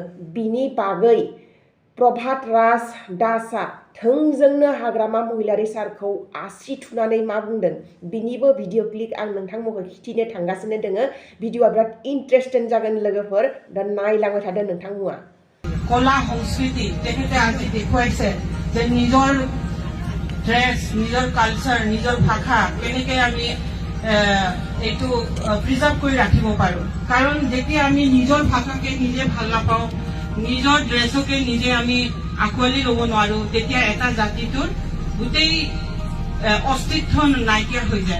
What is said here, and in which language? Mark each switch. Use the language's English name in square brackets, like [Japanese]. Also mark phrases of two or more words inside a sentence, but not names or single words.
[Bodo] बिनि बागै प्रभात राज दासआ थोंजोंनो हाग्रामा महिलारी सारखौ आसि थुनानै मा बुंदों बिनिबो भिडिअ क्लिप आं नोंथांमोनखौ खिथिनो थांगासिनो दोङो। भिडिअआ बिराद इन्टारेस्टिं जागोन लोगोफोर, दा नायलांबाय थादों नोंथांमोना। [Assamese] কলা সংস্কৃতি তেখেতে আজি দেখুৱাইছে যে নিজৰ ড্ৰেছ, নিজৰ কালচাৰ, নিজৰ ভাষা কেনেকৈ আমি এইটো প্ৰিজাৰ্ভ কৰি ৰাখিব পাৰোঁ। কাৰণ যেতিয়া আমি নিজৰ ভাষাকে নিজে ভাল নাপাওঁ, নিজৰ ড্ৰেছকে নিজে আমি আঁকোৱালি ল'ব নোৱাৰোঁ, তেতিয়া এটা জাতিটোৰ গোটেই অস্তিত্ব নাইকিয়া হৈ যায়।